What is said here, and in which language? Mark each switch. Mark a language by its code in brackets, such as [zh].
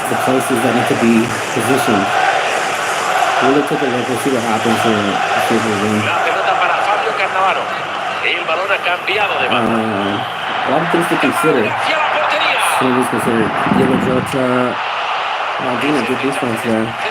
[en] The places that need to be positioned. We'll take a look and see what happens here. [es] La pelota para Fabio Cannavaro. El balón ha cambiado de banda. [en] A lot of things to consider. Things considered. Diego Jota. Maldini, good defense there.